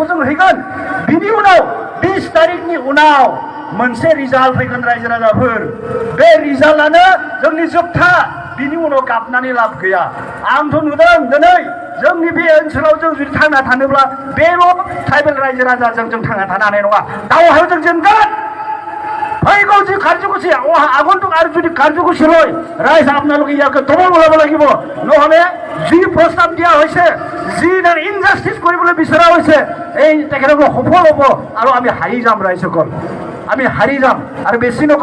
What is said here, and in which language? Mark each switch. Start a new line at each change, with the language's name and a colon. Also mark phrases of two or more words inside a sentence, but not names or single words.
Bodo: जों हैगोन बिनि उनाव 20 तारिखनि उनाव मोनसे रिजाल्ट फैगोन रायजो राजाफोर बे रिजाल्टआनो जोंनि जोबथा बिनि उनाव गाबनानै लाब गैया आंथ' नुदों दिनै जोंनि बे ओनसोलाव जों जुदि थांना थानोब्ला बेल' ट्राइबेल रायजो राजाजों जों थांना थानो हानाय नङा दावहायाव जों जेनगोन फैगौ जी कार्यसुचि
Assamese: আগন্তুক আৰু যদি কাৰ্যসূচী লয় ৰাইজ আপোনালোকে ইয়াকে দমন কৰিব লাগিব নহ'লে যি প্ৰস্তাৱ দিয়া হৈছে যি ইনজাষ্টিচ কৰিবলৈ বিচৰা হৈছে এই তেখেতসকল সফল হ'ব আৰু আমি হাৰি যাম ৰাইজসকল আমি হাৰি যাম আৰু বেছি